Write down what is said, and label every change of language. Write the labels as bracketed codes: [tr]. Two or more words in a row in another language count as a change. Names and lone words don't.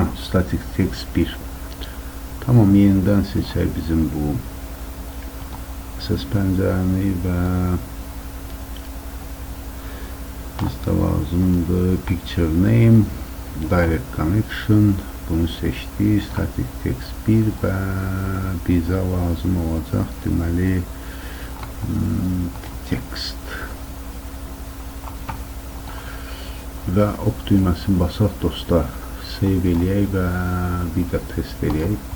[en] static text [az] 1. Tamam, yeniden seçer bizim bu ses pəncərəni və bizdə lazımdır [en] picture name, direct connection. [az] Bunu seçdik, [en] static text [az] 1 və bizə lazım olacaq deməli text və ok düyməsini basaq dostlar, save eləyək və bir də test eləyək.